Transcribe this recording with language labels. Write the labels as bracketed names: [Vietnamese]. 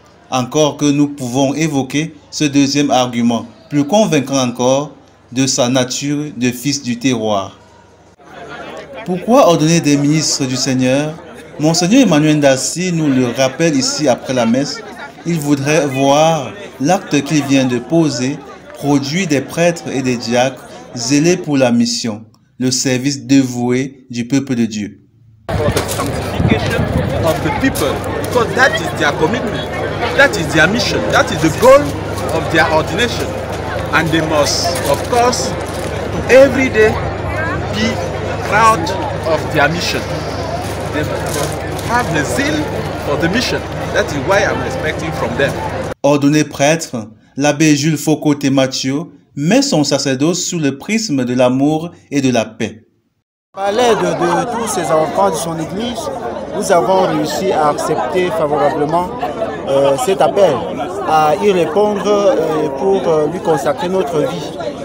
[French] Encore que nous pouvons évoquer ce deuxième argument, plus convaincant encore, de sa nature de fils du terroir. Pourquoi ordonner des ministres du Seigneur? Monseigneur Emmanuel Daci nous le rappelle ici après la messe. Il voudrait voir l'acte qu'il vient de poser produit des prêtres et des diacres zélés pour la mission, le service dévoué du peuple de Dieu. [English] For the sanctification of the people, because that is their commitment, that is their mission, that is the goal of their ordination, and they must, of course, every day be proud of their mission. They have the zeal for the mission. That is why I'm expecting from them. [French] Ordonné prêtre, l'abbé Jules Foucault-Mathieu met son sacerdoce sous le prisme de l'amour et de la paix. À l'aide de tous ces enfants de son église, nous avons réussi à accepter favorablement cet appel, à y répondre pour lui consacrer notre vie.